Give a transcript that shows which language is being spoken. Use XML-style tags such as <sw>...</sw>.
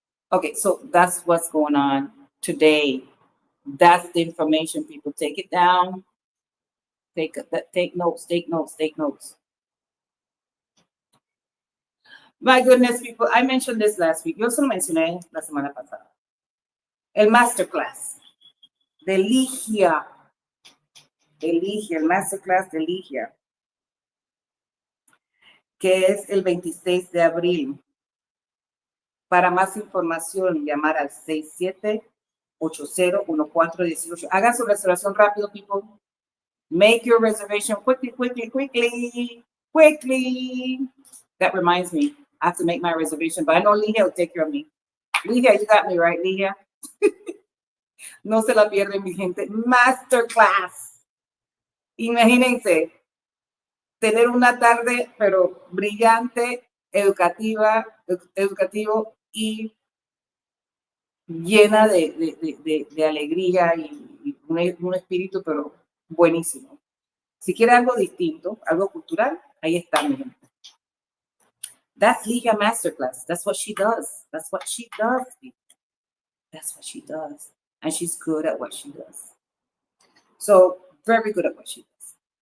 <en>Okay, so that's what's going on today. That's the information, people. Take it down. Take notes, take notes, take notes. My goodness, people, I mentioned this last week.</en> <es>Yo se lo mencioné la semana pasada. El masterclass de Ligia. El masterclass de Ligia, que es el 26 de abril. Para más información, llamar al 67801418. Hagan su reservación rápido,</es> <en>people. Make your reservation quickly, quickly, quickly, quickly. That reminds me, I have to make my reservation, but I know Ligia will take care of me.</en> <es>Ligia,</es> <en>you got me right,</en> <es>Ligia. No se la pierden, mi gente.</es> <en>Masterclass.</en> <es>Imagínense tener una tarde, pero brillante, educativo y llena de alegría y un espíritu, pero buenísimo. Si quiere algo distinto, algo cultural, ahí está, mi gente.</es> <en>That's Liga Masterclass. That's what she does. That's what she does. That's what she does. And she's good at what she does. So, very good at what she does.</en>